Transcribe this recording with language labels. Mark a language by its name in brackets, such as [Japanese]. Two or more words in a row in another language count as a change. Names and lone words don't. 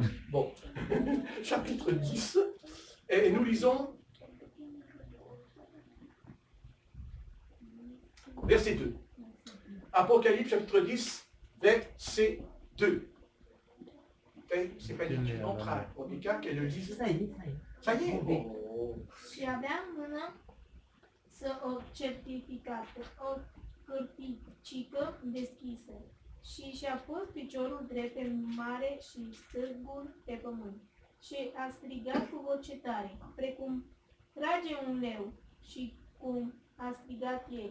[French] Bon, chapitre 10, et nous lisons verset 2. Apocalypse chapitre 10, verset 2. C'est pas dit qu'il montre à Monica qu'elle le lise. Ça y est. [Romanian] Și avea în mână o certificată, o hârticică deschisă și și-a pus piciorul drept pe mare și stâlpul pe pământ și a strigat cu voce tare, precum trage un leu și cum a strigat el.